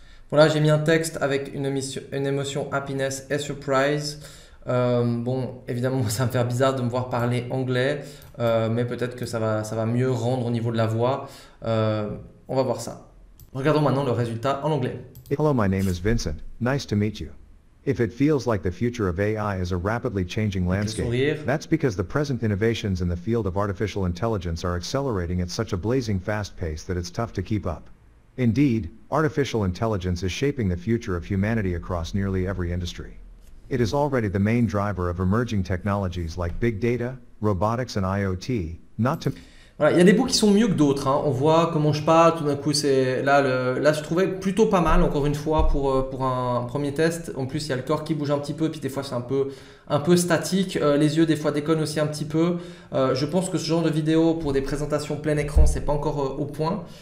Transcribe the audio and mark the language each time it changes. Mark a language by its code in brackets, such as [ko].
[fr] Voilà, j'ai mis un texte avec une émotion happiness et surprise. Bon, évidemment, ça va me faire bizarre de me voir parler anglais, mais peut-être que ça va mieux rendre au niveau de la voix. On va voir ça. Regardons maintenant le résultat en anglais. [en] Hello, my name is Vincent. Nice to meet you. If it feels like the future of AI is a rapidly changing landscape, that's because the present innovations in the field of artificial intelligence are accelerating at such a blazing fast pace that it's tough to keep up. Indeed, artificial intelligence is shaping the future of humanity across nearly every industry. It is already the main driver of emerging technologies like big data, robotics and IoT, not to... [fr] Voilà, il y a des bouts qui sont mieux que d'autres, hein. On voit comment je parle, tout d'un coup, là, je trouvais plutôt pas mal, encore une fois, pour un premier test. En plus, il y a le corps qui bouge un petit peu, puis des fois, c'est un peu statique. Les yeux, des fois, déconnent aussi un petit peu. Je pense que ce genre de vidéo, pour des présentations plein écran, c'est pas encore au point.